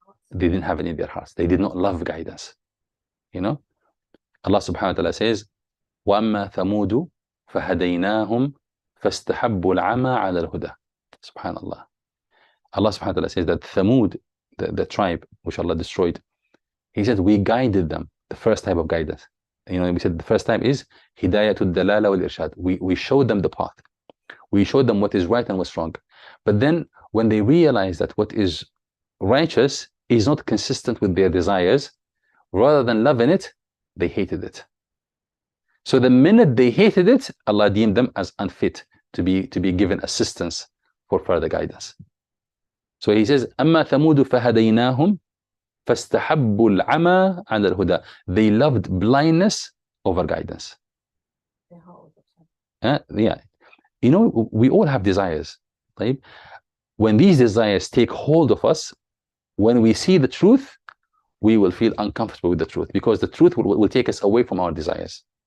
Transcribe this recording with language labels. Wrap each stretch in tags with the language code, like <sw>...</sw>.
<en>They didn't have it in their hearts. They did not love guidance. You know?</en> <ar>Allah subhanahu wa ta'ala says, وَأَمَّا ثَمُودُ فَهَدَيْنَاهُمْ فَاسْتَحَبُّوا الْعَمَى عَلَى الْهُدَى. Subhanallah.</ar> <en>Allah subhanahu wa ta'ala says that Thamud, the tribe which Allah destroyed, he said we guided them, the first type of guidance. You know, we said the first type is hidayatul dalala wal irshad. We showed them the path. We showed them what is right and what's wrong. But then when they realized that what is righteous is not consistent with their desires, rather than loving it, they hated it. So the minute they hated it, Allah deemed them as unfit to be given assistance for further guidance.</en> <ar>So he says, أَمَّا ثَمُودُ فَهَدَيْنَاهُمْ فَاسْتَحَبُّوا الْعَمَى عَلَى الْهُدَى.</ar> <en>They loved blindness over guidance. Yeah. You know, we all have desires, right? When these desires take hold of us, when we see the truth, we will feel uncomfortable with the truth, because the truth will take us away from our desires.</en>